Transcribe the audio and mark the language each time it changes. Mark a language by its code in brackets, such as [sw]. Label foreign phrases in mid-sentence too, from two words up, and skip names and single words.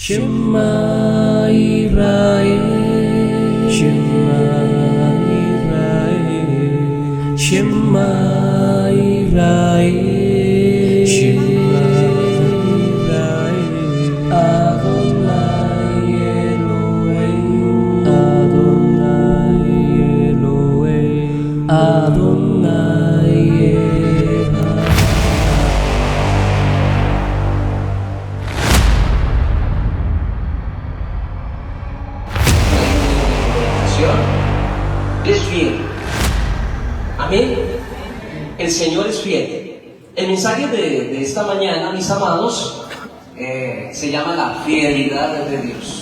[he] שמע ישראל, שמע ישראל, שמע ישראל, שמע ישראל, אדוני אלוהים, אדוני אלוהים, אדוני אחד. [es] Es fiel. Amén. El Señor es fiel. El mensaje de esta mañana, mis amados, se llama la fidelidad de Dios.